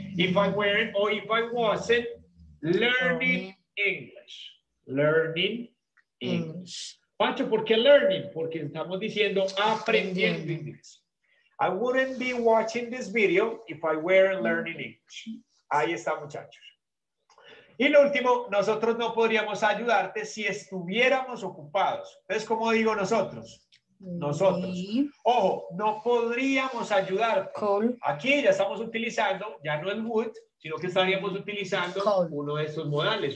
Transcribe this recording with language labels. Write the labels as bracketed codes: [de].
[en] If I weren't o if I wasn't learning English. Learning English. Pacho, [es] ¿por qué [en] learning? [es] Porque estamos diciendo aprendiendo inglés. [en] I wouldn't be watching this video if I weren't learning English. [es] Ahí está, muchachos. Y lo último, nosotros no podríamos ayudarte si estuviéramos ocupados. Entonces, ¿cómo digo nosotros? Nosotros. Ojo, no podríamos ayudarte. Aquí ya estamos utilizando, ya no el would, sino que estaríamos utilizando uno de estos modales.